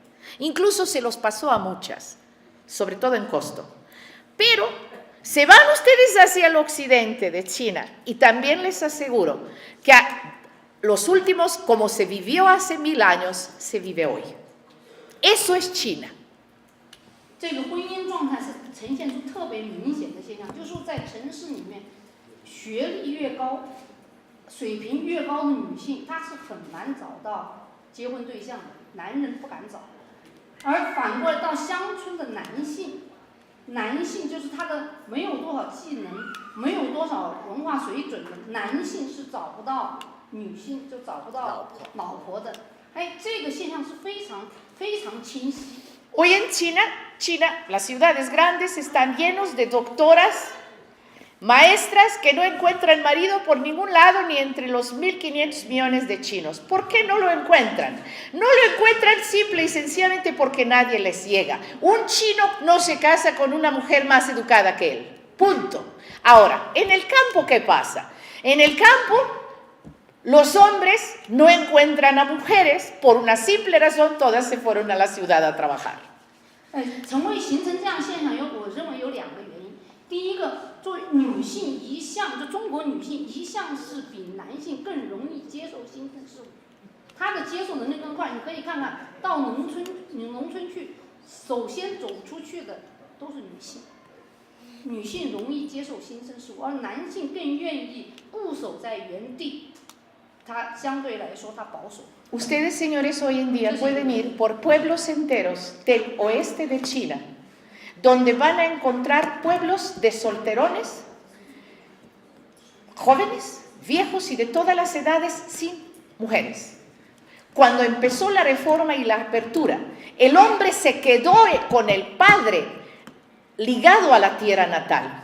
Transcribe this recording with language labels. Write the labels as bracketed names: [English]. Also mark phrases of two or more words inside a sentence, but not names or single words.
[Spanish] Incluso se los pasó a muchas, sobre todo en costo. Pero se van ustedes hacia el occidente de China y también les aseguro que los últimos, como se vivió hace 1000 años, se vive hoy. Eso es China. [Chinese] 这个婚姻状态是呈现出特别明显的现象，就是说在城市里面，学历越高、水平越高的女性，她是很难找到结婚对象的，男人不敢找。而反过来到乡村的男性就是他的没有多少技能，没有多少文化水准的男性是找不到女性，就找不到老婆的。哎，这个现象是非常非常清晰。 [Spanish] Hoy en China, las ciudades grandes están llenos de doctoras, maestras que no encuentran marido por ningún lado ni entre los 1.500 millones de chinos. ¿Por qué no lo encuentran? No lo encuentran simple y sencillamente porque nadie les llega. Un chino no se casa con una mujer más educada que él. Punto. Ahora, en el campo, ¿qué pasa? En el campo, los hombres no encuentran a mujeres por una simple razón, todas se fueron a la ciudad a trabajar. [Chinese] 成为形成这样现象我认为有2个原因。第一个，作为女性一向，就中国女性一向是比男性更容易接受新生事物，她的接受能力更快。你可以看看到农村去，首先走出去的都是女性。女性容易接受新生事物，而男性更愿意固守在原地。他相对来说，他保守。 [Spanish] Ustedes, señores, hoy en día pueden ir por pueblos enteros del oeste de China, donde van a encontrar pueblos de solterones, jóvenes, viejos y de todas las edades sin mujeres. Cuando empezó la reforma y la apertura, el hombre se quedó con el padre ligado a la tierra natal.